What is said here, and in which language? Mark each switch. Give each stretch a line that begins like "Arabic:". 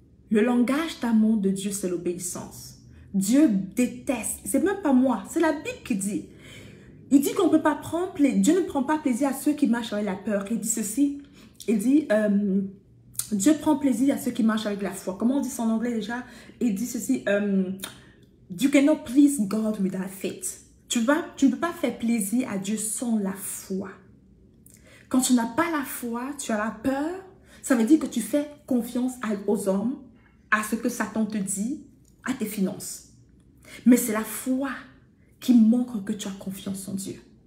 French: Le langage d'amour de Dieu, c'est l'obéissance. Dieu déteste. C'est même pas moi, c'est la Bible qui dit. Il dit qu'on ne peut pas prendre plaisir. Dieu ne prend pas plaisir à ceux qui marchent avec la peur. Il dit ceci. Il dit, Dieu prend plaisir à ceux qui marchent avec la foi. Comment on dit ça en anglais déjà? Il dit ceci,
English: You cannot please God without faith.
French: Tu ne peux pas faire plaisir à Dieu sans la foi. Quand tu n'as pas la foi, tu as la peur, ça veut dire que tu fais confiance aux hommes, à ce que Satan te dit, à tes finances. Mais c'est la foi qui montre que tu as confiance en Dieu.